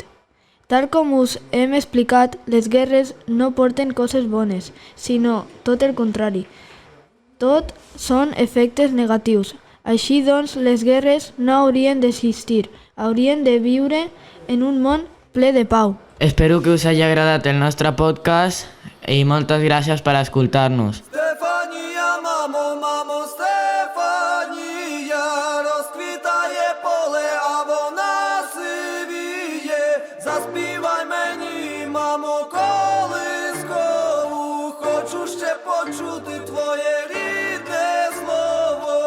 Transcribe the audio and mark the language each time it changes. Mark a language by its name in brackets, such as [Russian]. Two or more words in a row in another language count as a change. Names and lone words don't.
[Catalan] Tal com us hem explicat, les guerres no porten coses bones, sinó tot el contrari. Tot són efectes negatius. Així doncs, les guerres no haurien d'existir, haurien de viure en un món ple de pau. Espero que us hagi agradat el nostre podcast i moltes gràcies per escoltar-nos. [Ukrainian] Стефанія, мамо, Стефанія, розквітає поле, а вона сивіє. Заспівай мені, мамо, колискову, хочу ще почути твоє рідне слово.